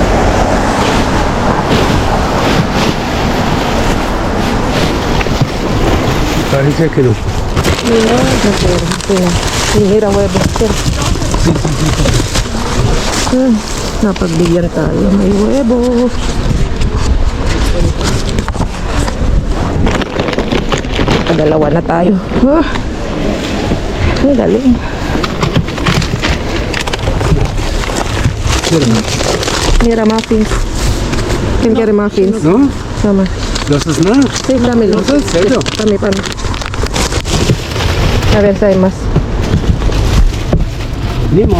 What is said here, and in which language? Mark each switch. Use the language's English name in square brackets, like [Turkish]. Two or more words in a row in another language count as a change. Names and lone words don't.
[Spanish] Parece que no. Sí, mira, huevo. [Filipino] Napagbigyan tayo. May huevo. Dalawa na tayo. Ang galing. [Spanish] Mira, muffins. ¿Quién quiere muffins? ¿No? Toma. ¿Los snacks? Sí, dámelo. ¿Los en serio? Para mí. A ver si hay más. Limón.